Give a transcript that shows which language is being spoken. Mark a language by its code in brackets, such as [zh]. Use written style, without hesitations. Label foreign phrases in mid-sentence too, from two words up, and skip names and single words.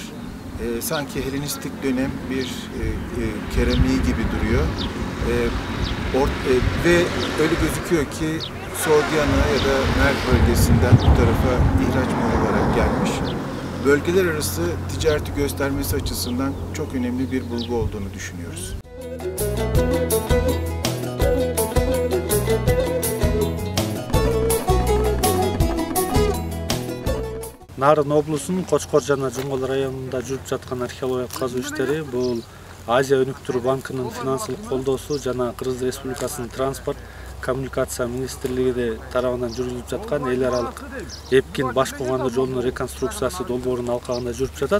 [tr] Sanki Helenistik dönem bir keramiği gibi duruyor. Ve öyle gözüküyor ki Soğudiana ya da Merv bölgesinden bu tarafa ihraç mal olarak gelmiş. Bölgeler arası ticareti göstermesi açısından çok önemli bir bulgu olduğunu düşünüyoruz. [ky] Нарын облусунун Кочкор жана Жумгал районунда жүрүп жаткан археологиялык казуу иштери бул Азия өнүктүрүү банкынын финансылык колдоосу жана Кыргыз Республикасынын транспорт коммуникация министрлиги тарабынан жүргүзүлүп жаткан эл аралык Эпкин Баш Кооганды жолунун реконструкциясы долбоорунун алкагында жүрүп жатат.